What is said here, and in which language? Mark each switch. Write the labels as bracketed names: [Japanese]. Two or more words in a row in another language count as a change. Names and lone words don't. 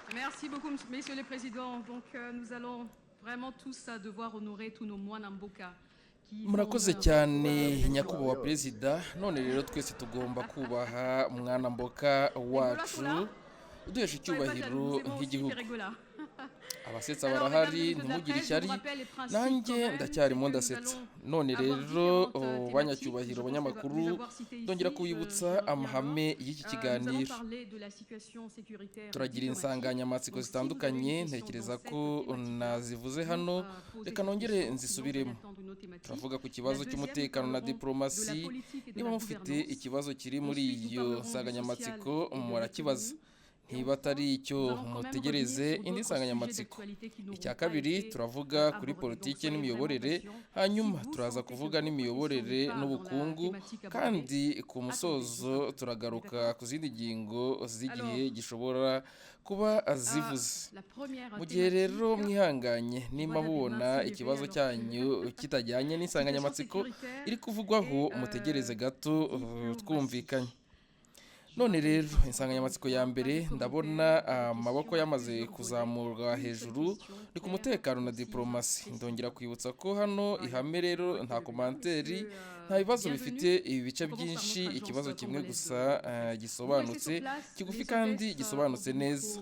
[French] Merci beaucoup, messieurs les présidents. Donc, nous allons vraiment tous devoir honorer tous nos moines Mboka qui font [Kinyarwanda] murakoze [French] honneur [Kinyarwanda] cyane [French] à la [Kinyarwanda] nyakubahwa perezida. None rero twese tugomba kubaha [Lingala] mwana mboka [French] Régola sont là. [Kinyarwanda] wacu uduhesha [French] Soyez pas jaloux, nous [Kinyarwanda] icyubahiro [French] aimons aussi [Kinyarwanda] nk'igihugu. [French] Régola. [Kinyarwanda] Abasetsa [French] Alors, mesdames et [Kinyarwanda] barahari, [French] messieurs de la [Kinyarwanda] ntimugire [French] presse, je vous [Kinyarwanda] ishyari, [French] rappelle les principes quand [Kinyarwanda] nanjye [French] même, c'est [Kinyarwanda] ndacyarimo [French] que nous [Kinyarwanda] ndasetsa. [French] allons [Kinyarwanda] None [French] avoir [Kinyarwanda] rero [French] différentes thématiques. [Kinyarwanda] banyacyubahiro [French] Je pense les [Kinyarwanda] abanyamakuru, [French] avoir citées ici. [Kinyarwanda] ndongera [French] Je [Kinyarwanda] kubibutsa [French] reviens [Kinyarwanda] amahame [French] alors. [Kinyarwanda] y'iki [French] Nous allons [Kinyarwanda] kiganiro. [French] parler de la situation sécuritaire [Kinyarwanda] Turagira [French] diplomatique. [Kinyarwanda] insanganyamatsiko [French] Donc, si vous avez [Kinyarwanda] zitandukanye, [French] une question [Kinyarwanda] ntekereza [French] dans [Kinyarwanda] ko [French] cette thématique-là, [Kinyarwanda] nazivuze hano, [French] poser [Kinyarwanda] reka [French] des [Kinyarwanda] nongere [French] questions, [Kinyarwanda] nzisubiremo. [French] sinon vous allez entendre une autre thématique. [Kinyarwanda] Turavuga ku [French] La [Kinyarwanda] kibazo [French] deuxième, [Kinyarwanda] cy'umutekano [French] nous [Kinyarwanda] na [French] parlerons de la [Kinyarwanda] diplomasi. [French] politique et de [Kinyarwanda] Niba [French] la [Kinyarwanda] mufite [French] gouvernance. [Kinyarwanda] ikibazo kiri muri [French] Ensuite, nous [Kinyarwanda] iyo [French] parlerons du [Kinyarwanda] nsanganyamatsiko [French] social et de [Kinyarwanda] murakibaza. [French] l'économie. [Kinyarwanda] Niba atari icyo [French] Nous allons quand même [Kinyarwanda] mutegereze [French] revenir sur [Kinyarwanda] indi [French] d'autres [Kinyarwanda] nsanganyamatsiko. [French] sujets d'actualité qui n'auront [Kinyarwanda] Icya [French] pas [Kinyarwanda] kabiri [French] été [Kinyarwanda] turavuga kuri [French] abordés. [Kinyarwanda] politiki [French] Donc, soyez [Kinyarwanda] n'imiyoborere, [French] vraiment patient. [Kinyarwanda] hanyuma [French] Si vous [Kinyarwanda] turaza [French] sentez que [Kinyarwanda] kuvuga [French] votre [Kinyarwanda] n'imiyoborere [French] question n'est pas [Kinyarwanda] n'ubukungu, [French] dans la thématique [Kinyarwanda] kandi ku [French] abordée, [Kinyarwanda] musozo [French] attendez, [Kinyarwanda] turagaruka [French] d'accord? [Kinyarwanda] ku zindi ngingo z'igihe [French] Alors, [Kinyarwanda] gishobora kuba zivuze. [French] la première [Kinyarwanda] Mu gihe rero [French] thématique, [Kinyarwanda] mwihanganye nimba [French] voilà des [Kinyarwanda] mubona [French] mains soulevées, [Kinyarwanda] ikibazo [French] alors [Kinyarwanda] cyanyu kitajyanye n'insanganyamatsiko [French] sécuritaire [Kinyarwanda] iri kuvugwaho, [French] et [Kinyarwanda] mutegereze gato [French] diplomatie. [Kinyarwanda] twumvikanye. None rero insanganyamatsiko ya mbere ndabona amaboko yamaze kuzamurwa hejuru ni ku mutekano na diplomasi. Ndongera kwibutsa ko hano ihame rero nta komanteri, nta bibazo bifite ibi bice byinshi, ikibazo kimwe gusa gisobanutse, kigufi kandi gisobanutse neza.